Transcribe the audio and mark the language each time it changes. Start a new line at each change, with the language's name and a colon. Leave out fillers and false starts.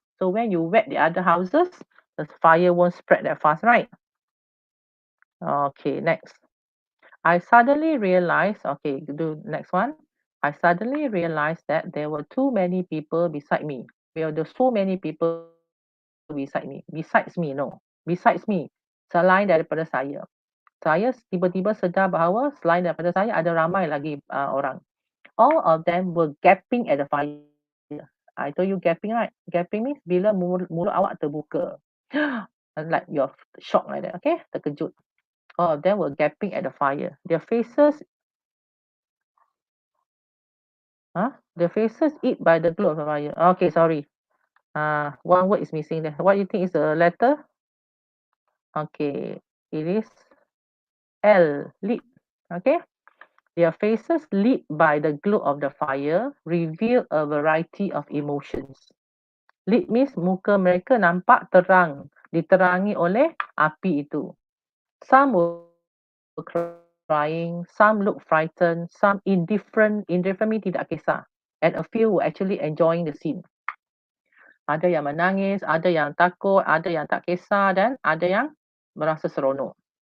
English: So when you wet the other houses, the fire won't spread that fast, right? Okay, next. I suddenly realized, okay, do next one. I suddenly realized that there were too many people beside me. There were so many people beside me. Besides me, no. Besides me.
Malay: Selain daripada saya. Saya tiba-tiba sedar bahawa selain daripada saya ada ramai lagi orang.
English: All of them were gasping at the fire. I told you gasping, right? Gasping means
Malay: bila mulut awak terbuka.
English: Like you're shocked like that, okay?
Malay: Terkejut.
English: All of them were gasping at the fire. Their faces eat by the glow of the fire. Okay, sorry. One word is missing there. What do you think is the letter? Okay, it is L, lit. Okay. Their faces lit by the glow of the fire reveal a variety of emotions.
Malay: Lit means muka mereka nampak terang, diterangi oleh api itu.
English: Some were crying, some looked frightened, some indifferent means
Malay: tidak kisah,
English: and a few were actually enjoying the scene.
Malay: Ada yang menangis, ada yang takut, ada yang tak kisah dan ada yang merasa seronok.